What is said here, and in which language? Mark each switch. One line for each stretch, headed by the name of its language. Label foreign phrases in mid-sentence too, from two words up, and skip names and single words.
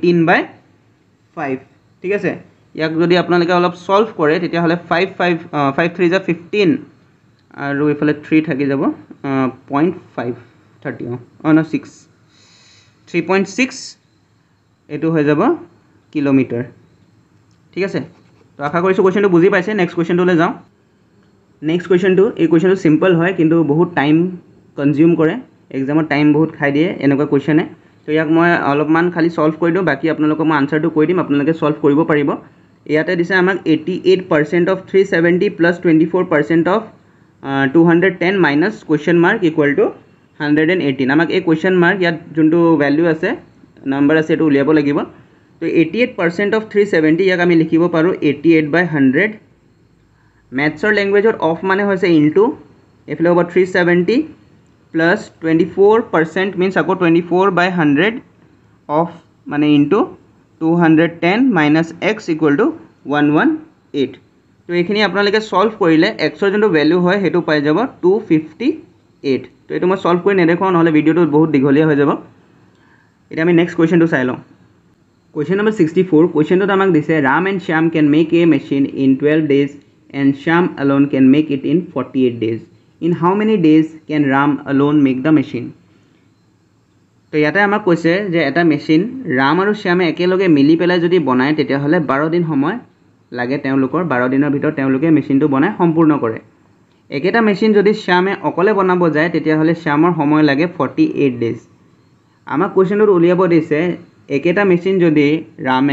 Assamese: 18/5 ঠিক আছে ইয়াক যদি আপোনালোকে অলপ সলভ কৰে তেতিয়া হলে 5 3 * 15 আৰু ইফালে 3 থাকি যাব 0.5 30 না 6 3.6 এটো হৈ যাব কিলোমিটাৰ ঠিক আছে তো আশা কৰিছো কোৱেশ্চনটো বুজি পাইছে
English: next question
Assamese: যাও
English: next question
Assamese: এই কোৱেশ্চনটো সিম্পল হয় কিন্তু বহুত
English: time consume
Assamese: কৰে এক্সামত টাইম বহুত খাই দিয়ে এনেকুৱা কোৱেশ্চনে তো ইয়াক মই অলপমান খালি সলভ কৰি দিও বাকি আপোনালোকক মই আনসাৰটো কৈ দিম আপোনালোকে সলভ কৰিব পাৰিব ইয়াতে দিছে আমাক
English: 88% of 370 plus 24% of 210 minus question mark equal to 118
Assamese: আমাক এই
English: question mark
Assamese: ইয়াত যোনটো ভ্যালু আছে নাম্বার আছে এটো উলিয়াব লাগিব তো
English: 88% of 370
Assamese: ইয়াক আমি লিখিব পাৰো 88/100
English: maths language
Assamese: অফ মানে হৈছে ইনটু এফলে হ'ব
English: 370 plus 24% means
Assamese: আকৌ 24/100 of মানে ইনটু
English: 210 minus x equal to 118
Assamese: তো এইখিনি আপোনালোকে সলভ কৰিলে x ৰ যোনটো ভ্যালু হয় হেতু পাই যাব 258 তো এটো মই সলভ কৰি নেদেখাও নহলে ভিডিওটো বহুত দীঘলীয়া হৈ যাব এটা আমি
English: next question
Assamese: চাই লওঁ
English: question number
Assamese: 64 কোৱেশ্চনটোত আমাক দিছে
English: Ram and Shyam can make a machine in 12 days and Shyam alone can make it in 48 days in how many days can Ram alone make the machine
Assamese: তো ইয়াতে আমাক কৈছে যে এটা মেশিন ৰাম আৰু শ্যামে একেলগে মিলি পেলাই যদি বনায় তেতিয়া হলে 12 দিন সময় লাগে তেওঁলোকৰ 12 দিনৰ ভিতৰত তেওঁলোকে মেশিনটো বনায় সম্পূৰ্ণ কৰে একেটা মেশিন যদি শ্যামে অকলে বনাব যায় তেতিয়া হলে শ্যামৰ সময় লাগে 48 ডেজ আমাক কোৱেশ্চনটো উলিয়াব দিছে একেটা মেশিন যদি ৰামে